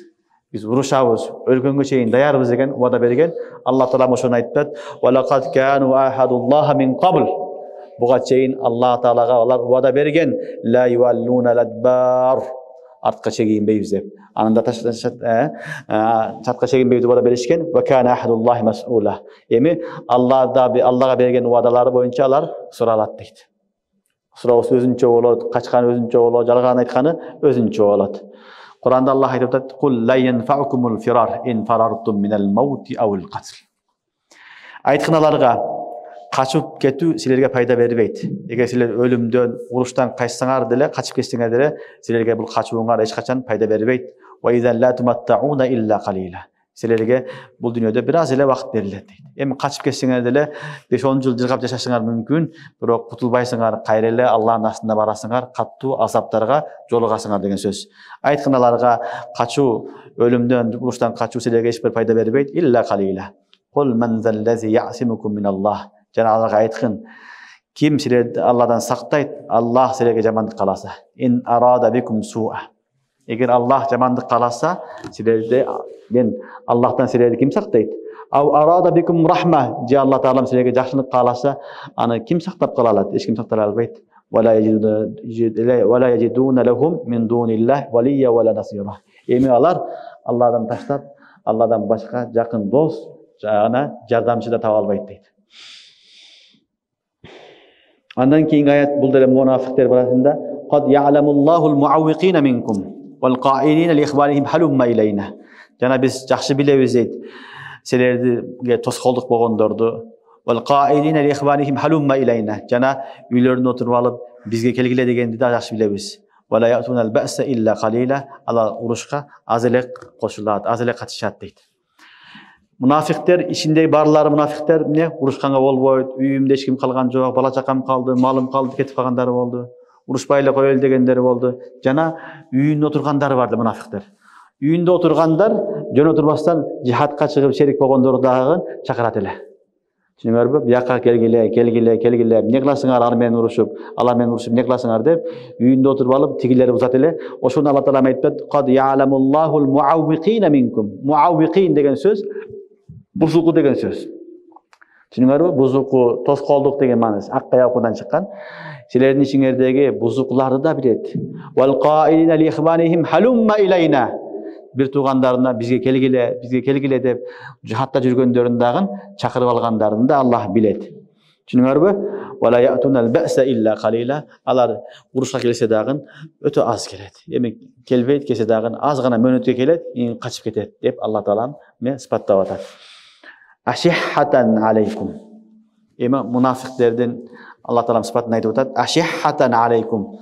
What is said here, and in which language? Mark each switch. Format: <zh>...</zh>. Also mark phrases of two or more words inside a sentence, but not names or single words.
<ky>Биз урушабыз, өлгөнгө чейин даярбыз деген вада берген. Алла таала ошону айтат:</ky> <ar>"ولقد كانوا عاهدوا الله من قبل."</ar> <ky>Буга чейин Алла таалага алар вада берген,</ky> <ar>لا يولون الأدبار.</ar> <ky>Артка чегинбейбиз деп. Анында чатка чегинбейбиз деп вада беришкен.</ky> <ar>"وكان عهد الله مسؤولا."</ar> <ky>Эми Аллага берген вадалары боюнча алар суралат дейт. Суроосу өзүнчө болот, качкан өзүнчө болот, жалган айтканы өзүнчө болот. Куранда Аллах айтып атат:</ky> <ar>"قل لن ينفعكم الفرار إن فررتم من الموت أو القتل."</ar> <ky>Айткын аларга, качып кетүү силерге пайда бербейт. Эгер силер өлүмдөн, уруштан качсаңар деле, качып кетсеңер деле, силерге бул качууңар эч качан пайда бербейт.</ky> <ar>وإذا لا تمتعون إلا قليلا.</ar> <ky>Силерге бул дүйнөдө бир аз эле вакыт берилет дейт. Эми качып кетсеңер деле 5-10 жыл жыргап жашашыңар мүмкүн, бирок кутулбайсыңар, кайра эле Аллахтын астында барасыңар, каттуу азаптарга жолугасыңар деген сөз. Айткын аларга, качуу, өлүмдөн, уруштан качуу силерге эч бир пайда бербейт,</ky> <ar>إلا قليلا. قل من ذا الذي يعصمكم من الله.</ar> <ky>Жана аларга айткын, ким силерди Алладан сактайт? Аллах силерге жамандык каласа.</ky> <ar>إن أراد بكم سوءا.</ar> <ky>Эгер Аллах жамандык каласа, силерди Аллахтан силерди ким сактайт?</ky> <ar>أو أراد بكم رحمة.</ar> <ky>Же Алла таалам силерге жакшылык кааласа, аны ким сактап кала алат? Эч ким сактай албайт.</ky> <ar>ولا يجدون لهم من دون الله وليا ولا نصيرا.</ar> <ky>Эми алар Алладан таштап, Алладан башка жакын дос, жана жардамчы да таба албайт дейт. Андан кийинки аят бул деле мунафиктер барасында:</ky> <ar>"قد يعلم الله المعوقين منكم والقائلين لإخوانهم هلم إلينا."</ar> <ky>Жана биз жакшы билебиз дейт. Силерге тоскоолдук болгондорду</ky> <ar>والقائلين لإخوانهم هلم إلينا.</ar> <ky>Jana үйлөрүнө отуруп алып, бизге келгиле дегенди да жакшы билебиз.</ky> <ar>ولا يأتون البأس إلا قليلا.</ar> <ky>Алар урушка аз эле кошулат, аз эле катышат дейт. Мунафиктер ичиндеги барлары мунафиктер эмне урушканга болбойт, үйүмдө эч ким калган жок, бала чакам калды, малым калды, кетип калгандары болду. Урушпай эле коелу дегендери болду. Жана үйүндө отургандары барды мунафиктер. Үйүндө отургандар жөн отурбастан жихадка чыгып шерик болгондорду дагы чакырат эле. Түшүнүңөрбү? Бияка келгиле, эмне кыласыңар, алар менен урушуп, эмне кыласыңар деп үйүндө отуруп алып тигилери узат эле. Ошону Алла Таала айтат:</ky> <ar>"قد يعلم الله المعوقين منكم."</ar> <ky>Mu'awwiqin деген сөз бузуку деген сөз. Түшүнүңөрбү? Бузуку, тоскоолдук деген мааниси аккая окуудан чыккан. Силердин ичиңердеги бузукларды да билет.</ky> <ar>والقائلين لإخوانهم هلم إلينا.</ar> <ky>Bir тугандарына бизге келгиле деп жихадта жүргөндөрүн дагы чакырып алгандарын да Аллах билет. Түшүнүңөрбү?</ky> <ar>ولا يأتون البأس إلا قليلا.</ar> <ky>Алар урушка келсе дагы өтө аз келет. Эми келбейт, келсе дагы аз гана мөөнөткө келет, качып кетет деп Алла Таала сыпаттап атат.</ky> <ar>أشحة عليكم.</ar> <ky>Эми мунафиктердин Алла Таала сыпатын айтып атат.</ky> <ar>أشحة عليكم.</ar>